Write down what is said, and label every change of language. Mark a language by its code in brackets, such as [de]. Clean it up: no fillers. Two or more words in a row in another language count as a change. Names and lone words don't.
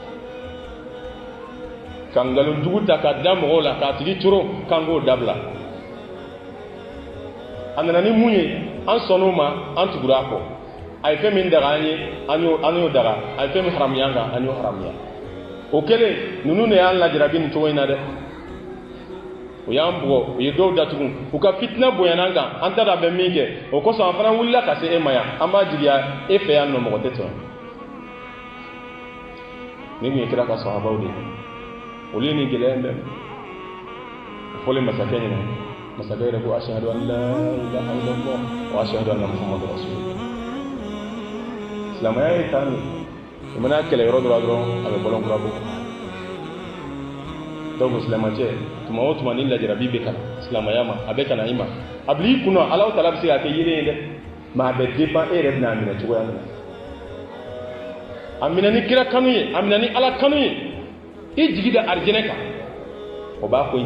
[bm] ka nkalon jugu ta k'a da mɔgɔw la k'a tigi toro k'an k'o dabila a nana ni mun ye an sɔnn'o ma an tugura a kɔ a ye fɛn min daga an ye an y'o daga a ye fɛn min haramuya an kan an y'o haramuya o kɛlen ninnu de y'an lajarabi nin cogo in na dɛ o y'an bugɔ u ye dɔw datugu u ka fitina bonyana an kan an t'a dɔn a bɛ min kɛ o kosɔn an fana wulila ka se e ma yan an b'a jigiya e fɛ yan nɔ mɔgɔ tɛ tɔn ni kun ye kira ka sahabaw de ye olu ye nin gɛlɛya in bɛɛ o fɔlen masakɛ ɲɛna masakɛ yɛrɛ ko [ar] أشهد أن لا إله إلا الله وأشهد أن محمدا رسول الله [bm] silamɛya ye taa min i mana kɛlɛ yɔrɔ dɔrɔn a bɛ bɔlɔn kura bɔ donc silamɛcɛ tuma o tuma ni lajarabi bɛ kana silamɛya ma a bɛ kana i ma a bila i kunna Alahu Taala bɛ se ka kɛ yelen ye dɛ mais a bɛ dépend e yɛrɛ bɛna a minɛ cogoya min na a minɛ ni kira kanu ye a minɛ ni Ala kanu ye i jigi da arijinɛ kan o b'a ko in